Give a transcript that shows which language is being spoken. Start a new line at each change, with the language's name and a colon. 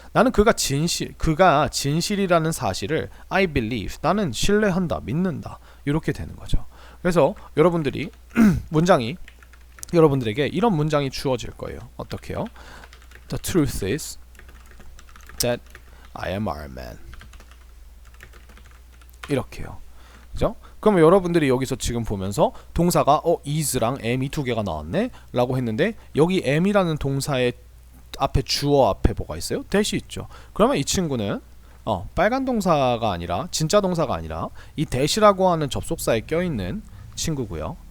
Korean: 나는 그가 진실이라는 사실을
English: I believe,
Korean: 나는 신뢰한다, 믿는다. 이렇게 되는 거죠. 그래서 여러분들이 여러분들에게 이런 문장이 주어질 거예요. 어떻게요?
English: The truth is that I am Iron Man. 이렇게요.
Korean: 그죠? 그러면 여러분들이 여기서 지금 보면서 동사가 is랑 am이 두 개가 나왔네 라고 했는데 여기 am이라는 동사의 앞에 주어 앞에 뭐가 있어요? 대시 있죠. 그러면 이 친구는 빨간 동사가 아니라 진짜 동사가 아니라 이 대시라고 하는 접속사에 껴있는 친구고요.